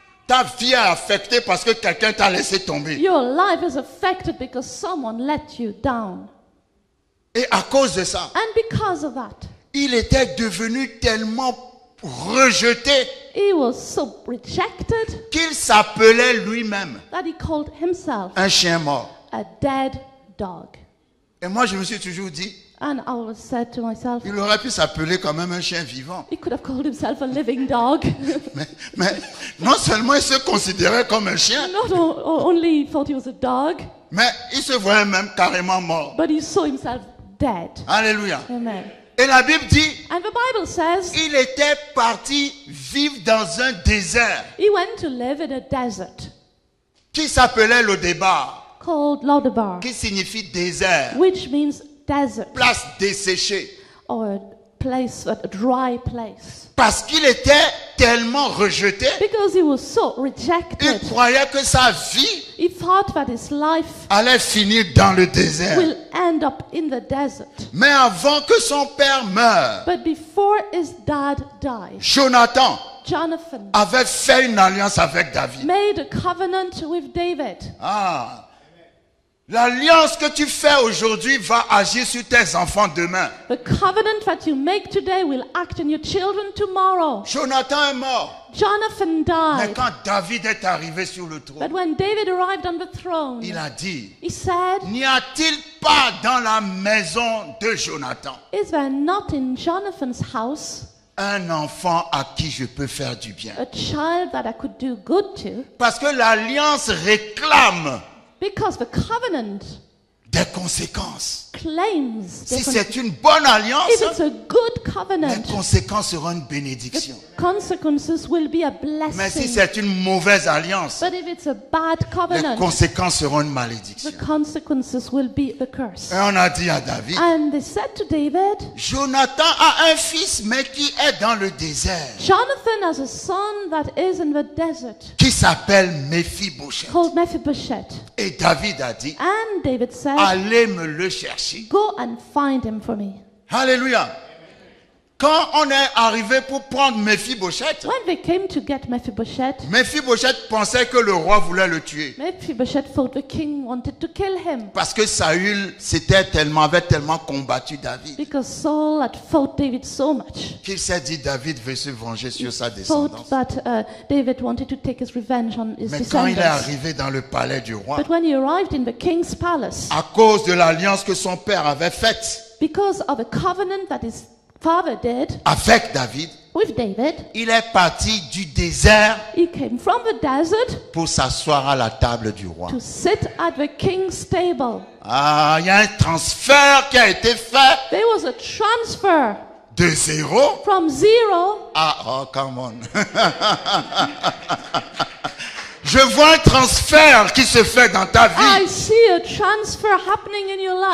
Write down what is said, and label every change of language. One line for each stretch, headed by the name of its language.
French: Ta vie est affectée parce que quelqu'un t'a laissé tomber.
English: Your life is affected because someone let you down.
French: Et à cause de ça,
English: And because of that,
French: il était devenu tellement rejeté
English: He was so rejected
French: qu'il s'appelait lui-même
English: that he called himself
French: un chien mort.
English: a dead dog.
French: Et moi, je me suis toujours dit,
English: And I always said to myself,
French: il aurait pu s'appeler quand même un chien vivant.
English: he could have called himself a living dog.
French: Mais non seulement il se considérait comme un chien,
English: Not only he thought he was a dog,
French: mais il se voyait même carrément mort.
English: but he saw himself dead.
French: Alléluia.
English: Amen.
French: Et la Bible dit,
English: And the Bible says
French: il était parti vivre dans un désert
English: he went to live in a desert
French: qui s'appelait Lo-Débar,
English: called Lodabar,
French: qui signifie désert,
English: which means desert,
French: place desséchée.
English: or a place, a dry place.
French: Parce qu'il était tellement rejeté,
English: Because he was so
French: il
English: rejected,
French: croyait que sa vie
English: he thought that his life
French: allait finir dans le désert.
English: will end up in the desert.
French: Mais avant que son père meure,
English: But before his dad died,
French: Jonathan
English: Jonathan
French: avait fait une alliance avec David.
English: made a covenant with David.
French: Ah, l'alliance que tu fais aujourd'hui va agir sur tes enfants demain.
English: The covenant that you make today will act on your children tomorrow.
French: Jonathan est mort.
English: Jonathan
French: Mais
English: died.
French: quand David est arrivé sur le
English: But
French: trône,
English: when David arrived on the throne,
French: il a dit,
English: he said,
French: n'y a-t-il pas dans la maison de Jonathan
English: is there not in Jonathan's house
French: un enfant à qui je peux faire du bien?
English: a child that I could do good to?
French: Parce que l'alliance réclame
English: Because the covenant
French: des conséquences.
English: claims
French: Si
English: different.
French: c'est une bonne alliance,
English: If it's a good
French: les
English: covenant,
French: conséquences seront une bénédiction.
English: consequences will be a
French: Mais si
English: blessing.
French: c'est une mauvaise alliance,
English: But if it's a bad
French: les
English: covenant,
French: conséquences seront une malédiction.
English: the consequences will be the curse.
French: Et on a dit à David,
English: And they said to David,
French: Jonathan a un fils, mais qui est dans le désert,
English: Jonathan has a son that is in the desert
French: qui s'appelle Méphibosheth.
English: called Mephibosheth.
French: Et David a dit,
English: And David said,
French: allez me le chercher.
English: go and find him for me.
French: Alléluia. Quand on est arrivé pour prendre Méphibosheth,
English: When they came to get Mephibosheth,
French: Méphibosheth pensait que le roi voulait le tuer.
English: Mephibosheth thought the king wanted to kill him
French: Parce que Saül avait tellement combattu David,
English: because Saul had fought David so much.
French: qu'il s'est dit, David veut se venger sur sa
English: Thought
French: descendance.
English: that David wanted to take his revenge on his
French: Mais quand il est
English: descendants.
French: arrivé dans le palais du roi,
English: But when he arrived in the king's palace,
French: à cause de l'alliance que son père avait faite
English: because of a covenant that his father did
French: avec David,
English: with David,
French: il est parti du désert
English: he came from the desert
French: pour s'asseoir à la table du roi.
English: to sit at the king's table.
French: Ah, il y a un transfert qui a été fait
English: There was a transfer
French: de zéro
English: from zero. à... Oh, come on.
French: Je vois un transfert qui se fait dans ta
English: I
French: vie.
English: see a transfer happening in your life.